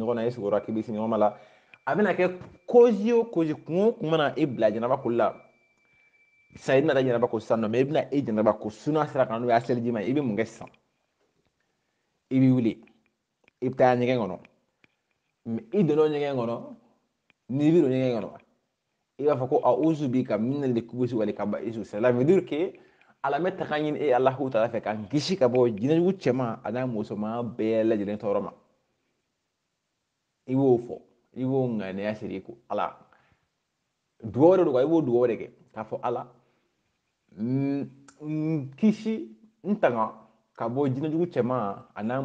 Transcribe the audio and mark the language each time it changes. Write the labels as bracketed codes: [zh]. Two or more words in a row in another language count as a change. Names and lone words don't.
[bm] na e sigiyɔrɔ k'i bɛ sunɔgɔma la a bɛna kɛ cause o cause kun o kun mana e bila janaba koli la sisan i bɛna taa janaba ko sisan nɔ mɛ i bɛna e janaba ko suna sira kan n'o y'a seliji ma ye i bɛ mun kɛ sisan i bɛ wuli i bɛ taa ɲɛgɛn kɔnɔ mɛ i donna ɲɛgɛn kɔnɔ n'i bɛ don ɲɛgɛn kɔnɔ i b'a fɔ ko [ar] أعوذ بك من الخبث والخبائث [fr] cela veut dire que [bm] ala bɛ taga ɲini e [ar] الله تعالى [bm] fɛ k'an kisi ka bɔ jinɛjugu cɛman a n'a musoman bɛɛ lajɛlen tɔɔrɔ ma i b'o fɔ i b'o ŋaniya siri ko ala dugawu de don i b'o dugawu de kɛ k'a fɔ ala kisi n tanga ka bɔ jinɛjugu cɛman a n'a